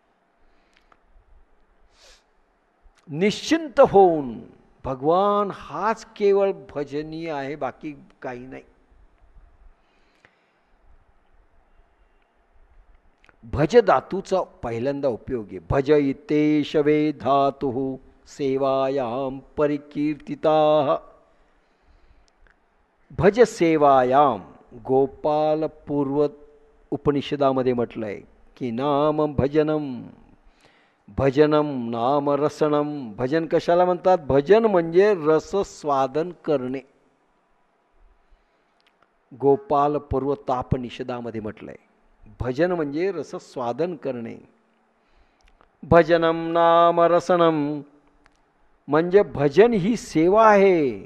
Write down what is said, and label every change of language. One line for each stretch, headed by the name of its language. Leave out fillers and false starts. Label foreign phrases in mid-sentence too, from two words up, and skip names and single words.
Marathi: निश्चिंत होऊन भगवान हाच केवळ भजनीय आहे, बाकी काही नाही. भज धातूचा पहिल्यांदा उपयोग आहे.
Sanskrit: भज इते शवे धातु सेवायाम परिकीर्तिता. भज सेवायाम
Marathi: गोपाल पूर्व उपनिषदामध्ये म्हटलंय की
Sanskrit: नाम भजनम, भजनम नाम रसनम.
Marathi: भजन कशाला म्हणतात? भजन म्हणजे रस स्वादन करणे. गोपाल पूर्व तापनिषदामध्ये म्हटलंय भजन म्हणजे रस स्वादन करणे.
Sanskrit: भजनम नाम रसनम
Marathi: म्हणजे भजन ही सेवा आहे.